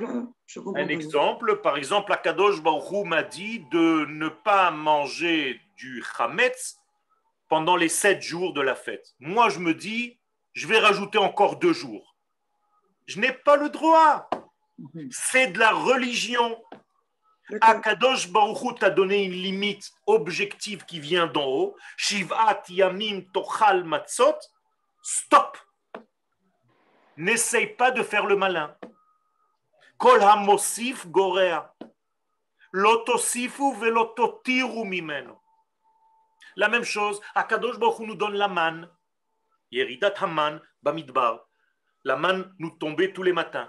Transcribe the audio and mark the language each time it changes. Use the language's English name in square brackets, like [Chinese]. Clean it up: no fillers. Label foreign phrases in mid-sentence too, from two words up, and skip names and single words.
[French] Un exemple, par exemple, [Hebrew] הקדוש ברוך הוא [French] m'a dit de ne pas manger du chametz pendant les 7 jours de la fête. Moi, je me dis, je vais rajouter encore 2 jours. Je n'ai pas le droit. C'est de la religion. [Hebrew] הקדוש ברוך הוא [French] t'a donné une limite objective qui vient d'en haut. [Hebrew] שבעת ימים תאכל מצות. [French] Stop. N'essaye pas de faire le malin. [Hebrew] כל המוסיף גורע. לא תוסיפו ולא תתירו ממנו. [French] La même chose, [Hebrew] הקדוש ברוך הוא [French] nous donne la manne. [Hebrew] ירידת המן במדבר. [French] La manne nous tombait tous les matins.